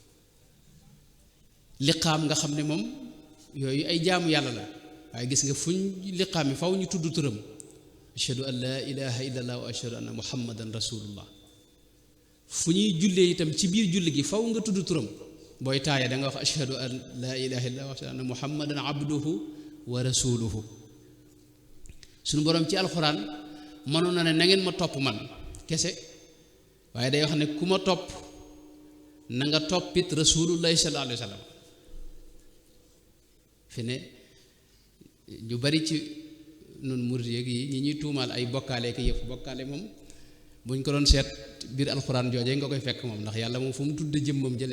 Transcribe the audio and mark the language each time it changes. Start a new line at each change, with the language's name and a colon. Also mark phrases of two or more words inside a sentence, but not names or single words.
Wolof: liqaam nga xam ne moom yooyu ay jaamu yàlla la waaye gis nga fuñ liqaam yi faw ñu tudd turam
Arabic: أشهد أن لا إله إلا الله وأشهد أن محمدا رسول الله
Wolof: fu ñuy jullee itam ci biir julli gi faw nga tudd turam booy taaya da nga wax
Arabic: أشهد أن لا إله إلا الله وأشهد أن محمدا عبده ورسوله
Wolof: suñu boroom ci alxuraan mënoon na ne na ngeen ma topp man kese waaye day wax ne ku ma topp na nga toppit
Arabic: رسول الله صلى الله عليه وسلم
Wolof: fi ne ñu bari ci nun murid yi ñi ñuy tuumaal ay bokkaale ki yëf bokkaale moom buñ ko doon seet biir alxuraan joojee nga koy fekk moom ndax yàlla moom fu mu tudd jëmmam jëlee